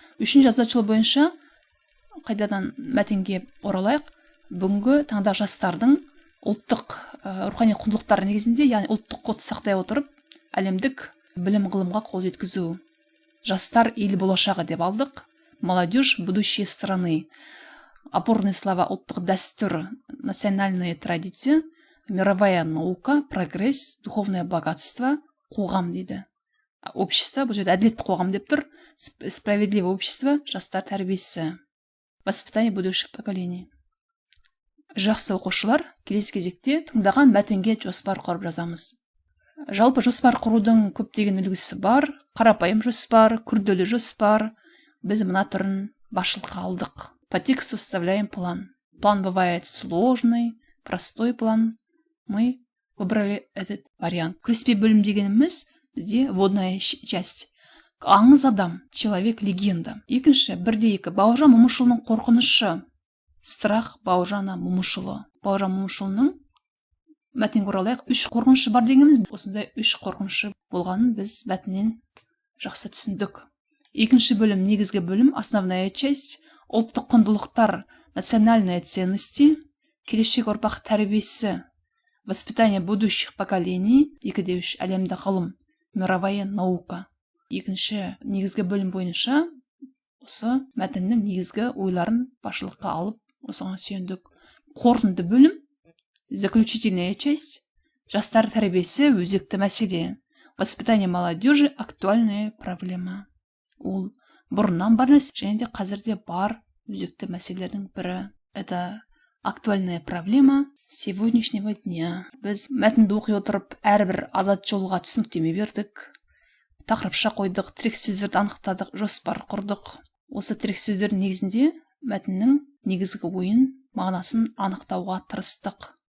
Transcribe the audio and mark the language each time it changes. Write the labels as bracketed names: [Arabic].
[Kazakh] 3-ші жазатшылы бойынша қайтадан мәтінге оралайық. Бүгінгі таңда жастардың ұлттық рухани құндылықтар негізінде, яғни ұлттық кодты сақтай отырып, әлемдік білім ғылымға қол жеткізу. Жастар ел болашағы деп алдық. [Russian] Молодежь будущее страны. Опорные слова [Kazakh] ұлттық дәстүр, [Russian] национальные традиции, мировая наука, прогресс, духовное богатство, [Kazakh] қоғам дейді. Общество, бұл жерде әділетті қоғам деп тұр. [Russian] Справедливое общество, [Kazakh] жастар тәрбиесі. [Russian] Воспитание будущих поколений. [Kazakh] Жақсы оқушылар, келесі кезекте тыңдаған мәтінге жоспар құрып жазамыз. Жалпы жоспар құрудың көптеген үлгісі бар, қарапайым жоспар, күрделі жоспар. Біз мына түрін басшылыққа алдық. [Russian] По тексту составляем план. План бывает сложный, простой план. Мы выбрали этот вариант. [Kazakh] Кіріспе бөлім дегеніміз бізде [Russian] вводная часть. [Kazakh] Аңыз адам, [Russian] человек легенда. [Kazakh] Екінші, 1-2. Бауыржан Момышұлының қорқынышы. [Russian] Страх Бауыржана Момышұлы. [Kazakh] Бауыржан Момышұлының мәтінге оралайық, 3 қорқынышы бар дегеніміз, осындай 3 қорқынышы болғанын біз мәтіннен жақсы түсіндік. Екінші бөлім, негізгі бөлім, [Russian] основная часть, [Kazakh] ұлттық құндылықтар, [Russian] национальные ценности, [Kazakh] келешек ұрпақ тәрбиесі, [Russian] воспитание будущих поколений, [Kazakh] 2-3 әлемді ғылым, [Russian] мировая наука. [Kazakh] Екінші негізгі бөлім бойынша осы мәтіннің негізгі ойларын басшылыққа алып, осыған сүйендік. Қорытынды бөлім, [Russian] заключительная часть, [Kazakh] жастар тәрбиесі, өзекті мәселе, [Russian] воспитание молодежи, актуальная проблема. [Kazakh] Ол бұрыннан бар нәрсе, және де қазірде бар өзекті мәселелердің бірі. [Russian] Это актуальная проблема сегодняшнего дня. [Kazakh] Біз мәтінді оқи отырып, әрбір азат жолға түсініктеме бердік. Тақырыпша қойдық, тірек сөздерді анықтадық, жоспар құрдық. Осы тірек сөздердің негізінде мәтіннің негізгі ойын, мағынасын анықтауға тырыстық.